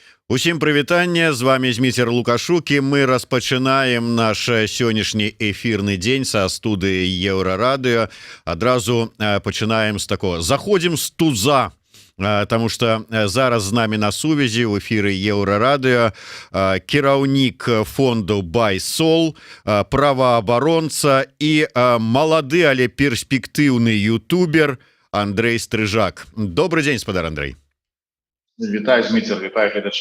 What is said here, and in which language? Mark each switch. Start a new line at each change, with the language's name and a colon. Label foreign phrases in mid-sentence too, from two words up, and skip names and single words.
Belarusian: Усім прывітанне, з вами Зміцер Лукашук, і мы распачынаем наш сённяшні эфірны дзень са студыі Еўрарадыё. Адразу пачынаем з такого. Заходзім з туза,
Russian: потому что
Belarusian: зараз з намі на сувязі ў эфіры Еўрарадыё кіраўнік фонду BuySol, праваабаронца і малады, але перспектыўны ютубер Андрей Стрыжак. Добрый дзень, спадар Андрей. Вітаю, Зміцер, вітаю гледачы.